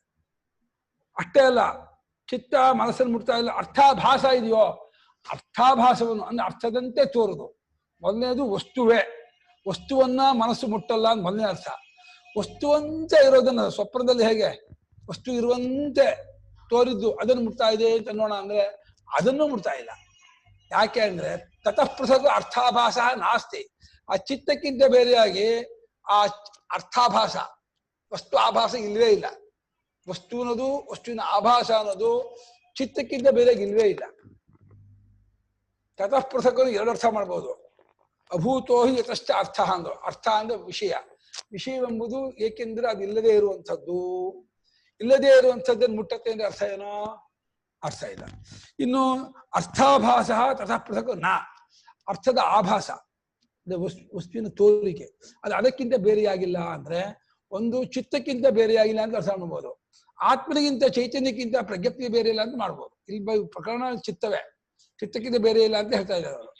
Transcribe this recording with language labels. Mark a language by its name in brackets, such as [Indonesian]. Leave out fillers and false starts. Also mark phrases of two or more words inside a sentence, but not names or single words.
[Kannada] ಅಷ್ಟೇ ಅಲ್ಲ, ಚಿತ್ತ ಮನಸ್ಸನ್ನು ಮುಟ್ತಾ ಇಲ್ಲ, ಅರ್ಥಾಭಾಸ ಇದೆಯೋ, ಅರ್ಥಾಭಾಸವನ್ನು ಅಂದ್ರೆ ಅರ್ಥದಂತೆ ತೋರುದು. ಮೊದಲನೇದು ವಸ್ತುವೇ, ವಸ್ತುವನ್ನ ಮನಸ್ಸು ಮುಟ್ಟಲ್ಲ ಅಂತ ಮೊದಲನೇ ಅರ್ಥ. ವಸ್ತುವಂತೆ ಇರೋದನ್ನ ಸ್ವಪ್ನದಲ್ಲಿ ಹೇಗೆ ವಸ್ತು ಇರುವಂತೆ ತೋರಿದ್ದು ಅದನ್ನು ಮುಟ್ತಾ ಇದೆ ಅಂತ ನೋಡೋಣ ಅಂದ್ರೆ ಅದನ್ನು ಮುಟ್ತಾ ಇಲ್ಲ. ಯಾಕೆ ಅಂದ್ರೆ [Sanskrit] ತತಃ ಪೃಥಕ್ ಅರ್ಥಾಭಾಸ ನಾಸ್ತಿ. [Kannada] ಆ ಚಿತ್ತಕ್ಕಿಂತ ಬೇರೆಯಾಗಿ ಆ ಅರ್ಥಾಭಾಸ ವಸ್ತು ಆಭಾಸ ಇಲ್ವೇ ಇಲ್ಲ. ವಸ್ತು ಅನ್ನೋದು ವಸ್ತುವಿನ ಆಭಾಸ ಅನ್ನೋದು ಚಿತ್ತಕ್ಕಿಂತ ಬೇರೆಯಾಗಿ ಇಲ್ವೇ ಇಲ್ಲ. [Sanskrit] ತತಃ ಪೃಥಕ್ [Kannada] ಎರಡು ಅರ್ಥ ಮಾಡ್ಬೋದು. [Sanskrit] ಅಭೂತೋಹಿ ಯತಶ್ಚ ಅರ್ಥ [Kannada] ಅಂದ್ರು. ಅರ್ಥ ಅಂದ್ರೆ ವಿಷಯ. ವಿಷಯವೆಂಬುದು ಏಕೆಂದ್ರೆ ಅದು ಇಲ್ಲದೆ ಇರುವಂಥದ್ದು. ಇಲ್ಲದೆ ಇರುವಂಥದ್ದನ್ನು ಮುಟ್ಟತ್ತೆ ಅಂದ್ರೆ ಅರ್ಥ ಏನೋ? ಅರ್ಥ ಇಲ್ಲ. [Sanskrit] ಇನ್ನು ಅರ್ಥಾಭಾಸ ತಥಾ ಪೃಥಕ್ ನ, [Kannada] ಅರ್ಥದ ಆಭಾಸ ವಸ್ತುವಿನ ತೋರಿಕೆ ಅದು ಅದಕ್ಕಿಂತ ಬೇರೆಯಾಗಿಲ್ಲ ಅಂದ್ರೆ ಒಂದು ಚಿತ್ತಕ್ಕಿಂತ ಬೇರೆಯಾಗಿಲ್ಲ ಅಂತ ಅರ್ಥ ಮಾಡ್ಬೋದು. ಆತ್ಮನಿಗಿಂತ ಚೈತನ್ಯಕ್ಕಿಂತ ಪ್ರಜ್ಞಪ್ತಿಗೆ ಬೇರೆ ಇಲ್ಲ ಅಂತ ಮಾಡ್ಬೋದು. ಇಲ್ಲಿ ಪ್ರಕರಣ ಚಿತ್ತವೇ, ಚಿತ್ತಕ್ಕಿಂತ ಬೇರೆ ಇಲ್ಲ ಅಂತ ಹೇಳ್ತಾ ಇದ್ದಾರೆ ಅವರು.